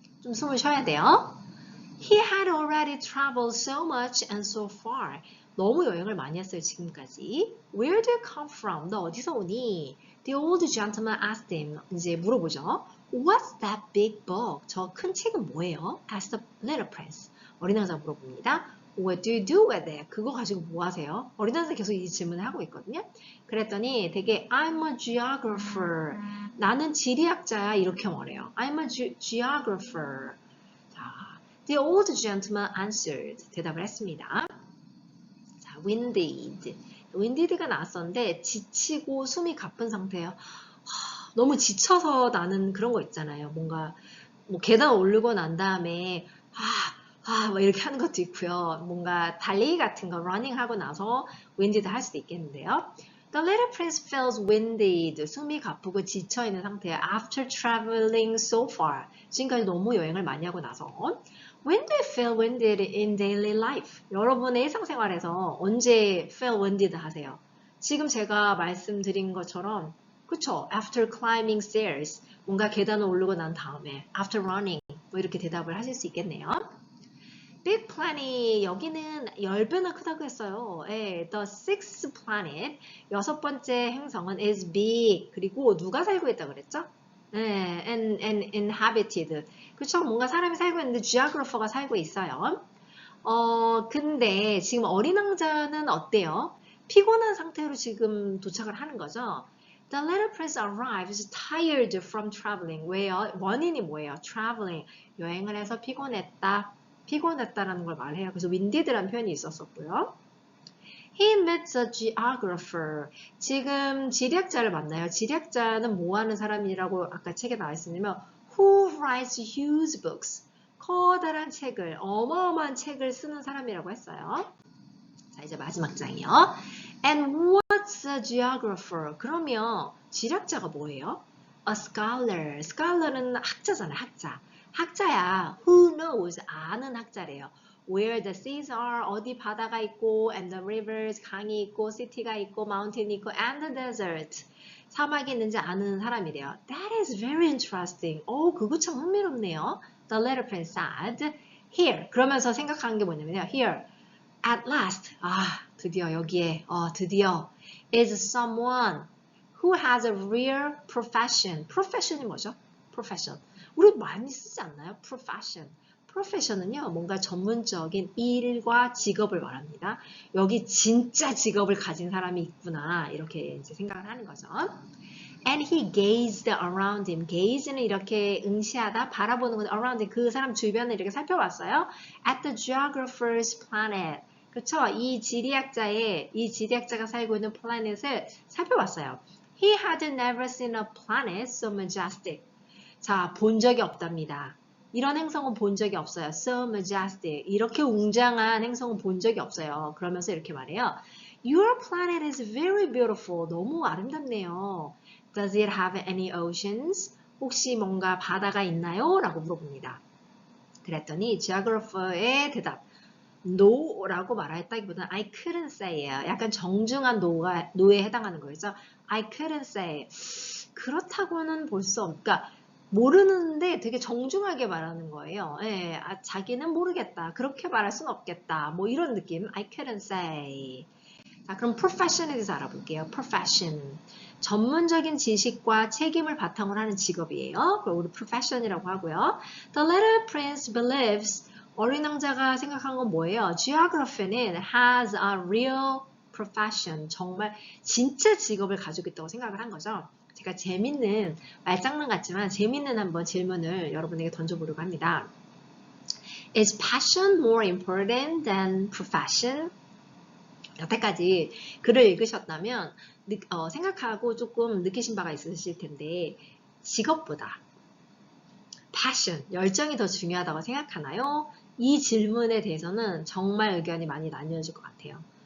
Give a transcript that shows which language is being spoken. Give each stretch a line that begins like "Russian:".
Korean: 좀 숨을 쉬어야 돼요.
English: He had already traveled so much and so far.
Korean: 너무 여행을 많이 했어요, 지금까지.
English: Where do you come from?
Korean: 너 어디서 오니?
English: The old gentleman asked him.
Korean: 이제 물어보죠.
English: What's that big book?
Korean: 저 큰 책은 뭐예요?
English: asked the little prince.
Korean: 어린 왕자 물어봅니다.
English: What do you do with it?
Korean: 그거 가지고 뭐 하세요? 어린 왕자 계속 이 질문을 하고 있거든요. 그랬더니 되게
English: I'm a geographer.
Korean: 나는 지리학자야 이렇게 말해요.
English: I'm a geographer. The old gentleman answered.
Korean: 대답을 했습니다. 자, winded. winded가 나왔었는데 지치고 숨이 가쁜 상태예요. 너무 지쳐서 나는 그런 거 있잖아요. 뭔가 뭐 계단 오르고 난 다음에 막 이렇게 하는 것도 있고요. 뭔가 달리기 같은 거 running 하고 나서 winded 할 수도 있겠는데요.
English: The little prince feels winded.
Korean: 숨이 가쁘고 지쳐있는 상태야.
English: After traveling so far.
Korean: 지금까지 너무 여행을 많이 하고 나서.
English: When do you feel winded in daily life?
Korean: 여러분의 일상생활에서 언제 feel winded 하세요? 지금 제가 말씀드린 것처럼 그쵸?
English: After climbing stairs.
Korean: 뭔가 계단을 오르고 난 다음에
English: After running.
Korean: 뭐 이렇게 대답을 하실 수 있겠네요. Big planet 여기는 10배나 크다고 했어요. 예, the sixth planet 여섯 번째 행성은 is big 그리고 누가 살고 있다고 그랬죠? 예, and inhabited 그렇죠? 뭔가 사람이 살고 있는데 geographer가 살고 있어요. 근데 지금 어린 왕자는 어때요? 피곤한 상태로 지금 도착을 하는 거죠.
English: The little prince arrives tired from traveling.
Korean: 왜요? 원인이 뭐예요? Traveling. 여행을 해서 피곤했다라는 걸 말해요. 그래서 winded라는 표현이 있었었고요.
English: He meets a geographer.
Korean: 지금 지리학자를 만나요. 지리학자는 뭐 하는 사람이라고 아까 책에 나와 있으냐면
English: Who writes huge books.
Korean: 커다란 책을, 어마어마한 책을 쓰는 사람이라고 했어요. 자, 이제 마지막 장이요.
English: And what's a geographer?
Korean: 그러면 지리학자가 뭐예요?
English: A scholar.
Korean: scholar은 학자잖아요.
English: 학자야. Who knows?
Korean: 아는 학자래요.
English: Where the seas are.
Korean: 어디 바다가 있고
English: and the rivers.
Korean: 강이 있고 city가 있고 mountain 있고 and the desert. 사막이 있는지 아는 사람이래요.
English: That is very interesting.
Korean: 그거 참 흥미롭네요.
English: The little prince said. Here.
Korean: 그러면서 생각하는 게 뭐냐면요. Here. At last. 드디어 여기에. 드디어.
English: Is someone who has a real profession.
Korean: profession이 뭐죠? profession. 우리 많이 쓰지 않나요? profession. profession은요, 뭔가 전문적인 일과 직업을 말합니다. 여기 진짜 직업을 가진 사람이 있구나. 이렇게 이제 생각을 하는 거죠.
English: And he gazed around him. gaze는
Korean: 이렇게 응시하다, 바라보는 건
English: around him.
Korean: 그 사람 주변을 이렇게 살펴봤어요.
English: At the geographer's planet.
Korean: 그렇죠? 이 지리학자가 살고 있는 플래닛을 살펴봤어요.
English: He had never seen a planet so majestic.
Korean: 자, 본 적이 없답니다. 이런 행성은 본 적이 없어요.
English: So majestic.
Korean: 이렇게 웅장한 행성은 본 적이 없어요. 그러면서 이렇게 말해요.
English: Your planet is very beautiful.
Korean: 너무 아름답네요.
English: Does it have any oceans?
Korean: 혹시 뭔가 바다가 있나요? 라고 물어봅니다. 그랬더니 geographer의 대답. No라고 말했다기보다는
English: I couldn't say
Korean: 예요. 약간 정중한 no에 해당하는 거죠.
English: I couldn't say.
Korean: 그렇다고는 볼 수 없. 그러니까 모르는데 되게 정중하게 말하는 거예요. 예, 자기는 모르겠다. 그렇게 말할 수는 없겠다. 뭐 이런 느낌.
English: I couldn't say.
Korean: 자, 그럼 profession에 대해서 알아볼게요. profession. 전문적인 지식과 책임을 바탕으로 하는 직업이에요. 그럼 우리 profession이라고 하고요.
English: The little prince believes.
Korean: 어린 왕자가 생각한 건 뭐예요?
English: geography는 has a real profession.
Korean: 정말 진짜 직업을 가지고 있다고 생각을 한 거죠. 제가 재밌는 말장난 같지만 재밌는 한번 질문을 여러분에게 던져보려고 합니다.
English: Is passion more important than profession?
Korean: 여태까지 글을 읽으셨다면 생각하고 조금 느끼신 바가 있으실 텐데 직업보다 passion, 열정이 더 중요하다고 생각하나요? 이 질문에 대해서는 정말 의견이 많이 나뉘어질 것 같아요.